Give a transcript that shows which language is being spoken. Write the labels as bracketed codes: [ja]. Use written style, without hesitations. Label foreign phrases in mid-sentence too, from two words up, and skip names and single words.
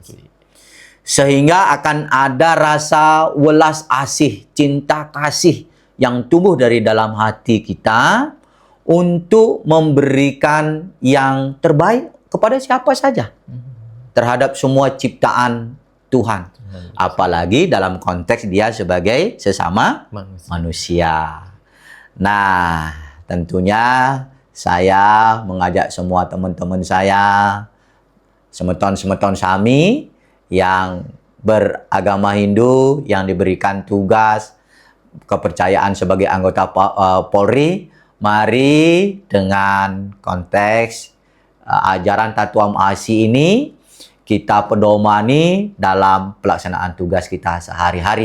[id] Sehingga akan ada rasa welas asih, cinta kasih yang tumbuh dari dalam hati kita untuk memberikan yang terbaik kepada siapa saja terhadap semua ciptaan Tuhan. Apalagi dalam konteks dia sebagai sesama manusia. Nah, tentunya saya mengajak semua teman-teman saya, [ban] semeton-semeton Sami [id] yang beragama Hindu, yang diberikan tugas kepercayaan sebagai anggota Polri, mari dengan konteks ajaran Tatuam Asi ini kita pedomani dalam pelaksanaan tugas kita sehari-hari.